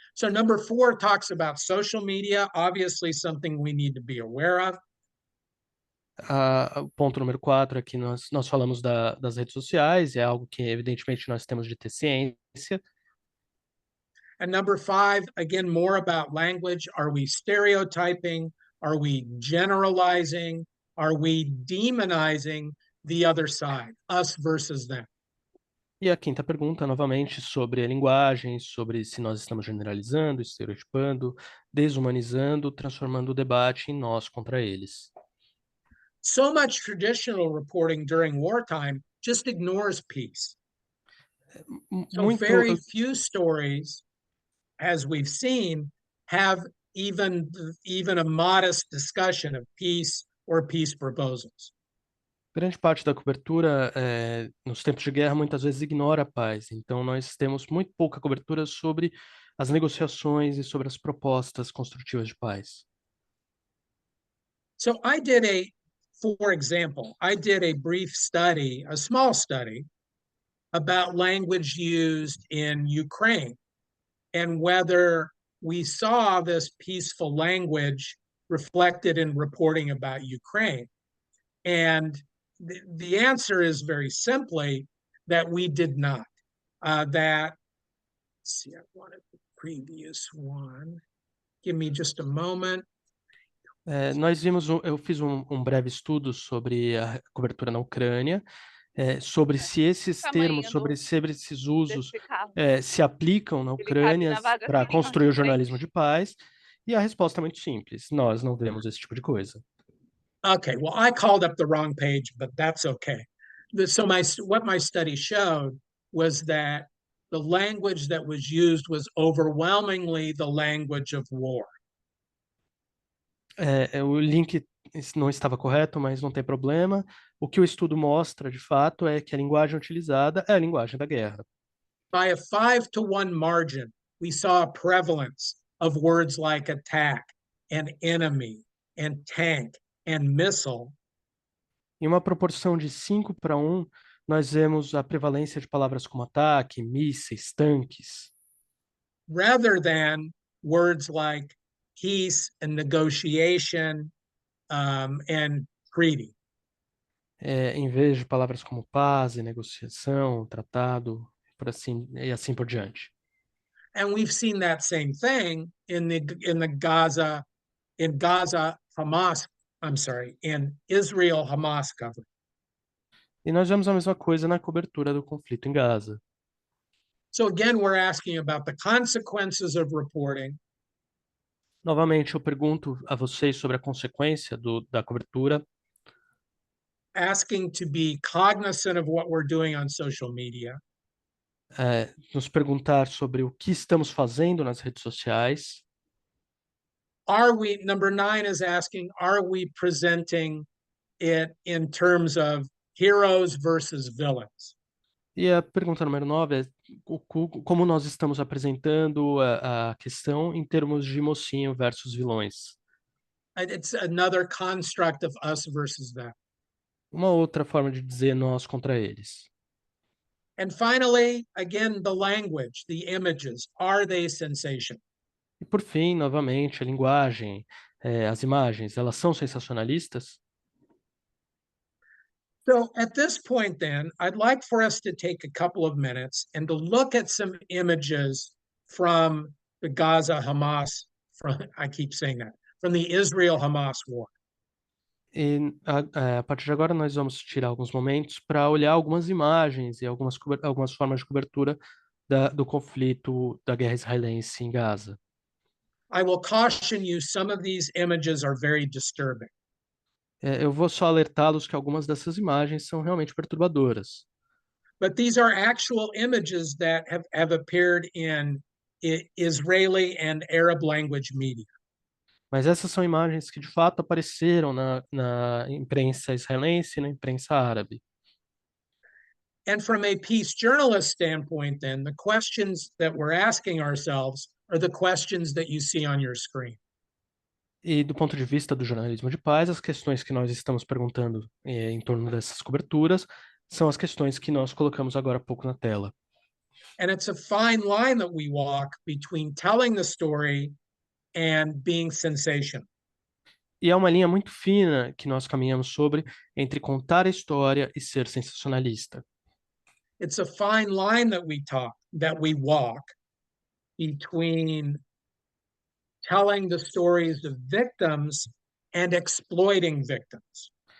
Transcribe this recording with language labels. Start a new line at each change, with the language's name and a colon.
English: So number 4 talks about social media, obviously something we need to be aware of.
Portuguese: O ponto número 4 aqui nós falamos das redes sociais, é algo que evidentemente nós temos de ter ciência.
English: And number 5, again, more about language. Are we stereotyping? Are we generalizing? Are we demonizing the other side, us versus them?
Portuguese: E a quinta pergunta, novamente, sobre a linguagem, sobre se nós estamos generalizando, estereotipando, desumanizando, transformando o debate em nós contra eles.
English: So much traditional reporting during wartime just ignores peace. So very few stories, as we've seen, have even a modest discussion of peace or peace proposals.
Portuguese: Grande parte da cobertura nos tempos de guerra muitas vezes ignora a paz. Então nós temos muito pouca cobertura sobre as negociações e sobre as propostas construtivas de paz.
English: So for example, I did a brief study, a small study, about language used in Ukraine and whether we saw this peaceful language reflected in reporting about Ukraine. And the answer is very simply that we did not. Let's see, I wanted the previous one. Give me just a moment.
Portuguese: Eu fiz um breve estudo sobre a cobertura na Ucrânia, sobre se esses termos, sobre esses usos se aplicam na Ucrânia para construir o jornalismo de paz, e a resposta é muito simples: nós não vemos esse tipo de coisa.
English: Okay, well, I called up the wrong page, but that's okay. So what my study showed was that the language that was used was overwhelmingly the language of war.
Portuguese: O link não estava correto, mas não tem problema. O que o estudo mostra, de fato, é que a linguagem utilizada é a linguagem da guerra.
English: By a 5-to-1 margin, we saw a prevalence of words like attack and enemy and tank and missile.
Portuguese: Em uma proporção de 5-1, nós vemos a prevalência de palavras como ataque, mísseis, tanques,
English: rather than words like peace and negotiation and treaty.
Portuguese: Em vez de palavras como paz e negociação, tratado, e assim por diante.
English: And we've seen that same thing in Gaza Hamas, in Israel Hamas government.
Portuguese: E nós vemos a mesma coisa na cobertura do conflito em Gaza.
English: So again, we're asking about the consequences of reporting.
Portuguese: Novamente, eu pergunto a vocês sobre a consequência da cobertura.
English: Asking to be cognizant of what we're doing on social media.
Portuguese: Nos perguntar sobre o que estamos fazendo nas redes sociais.
English: Number 9 is asking, are we presenting it in terms of heroes versus villains?
Portuguese: E a pergunta número 9 é como nós estamos apresentando a questão em termos de mocinho versus vilões.
English: It's another construct of us versus them.
Portuguese: Uma outra forma de dizer nós contra eles.
English: And finally, again, the language, the images, are they sensation?
Portuguese: E por fim, novamente, a linguagem, as imagens, elas são sensacionalistas?
English: So at this point then, I'd like for us to take a couple of minutes and to look at some images from the Gaza Hamas, I keep saying that, from the Israel-Hamas war.
Portuguese: E a partir de agora nós vamos tirar alguns momentos para olhar algumas imagens e algumas formas de cobertura do conflito da guerra israelense em Gaza.
English: I will caution you, some of these images are very disturbing.
Portuguese: Eu vou só alertá-los que algumas dessas imagens são realmente perturbadoras.
English: But these are actual images that have appeared in Israeli and Arab language media.
Portuguese: Mas essas são imagens que de fato apareceram na imprensa israelense e na imprensa árabe.
English: And from a peace journalist standpoint, then, the questions that we're asking ourselves are the questions that you see on your screen.
Portuguese: E do ponto de vista do jornalismo de paz, as questões que nós estamos perguntando em torno dessas coberturas são as questões que nós colocamos agora há pouco na tela.
English: And it's a fine line that we walk between telling the story and being sensational.
Portuguese: E é uma linha muito fina que nós caminhamos sobre entre contar a história e ser sensacionalista.
English: It's a fine line that we walk between telling the stories of victims and exploiting victims.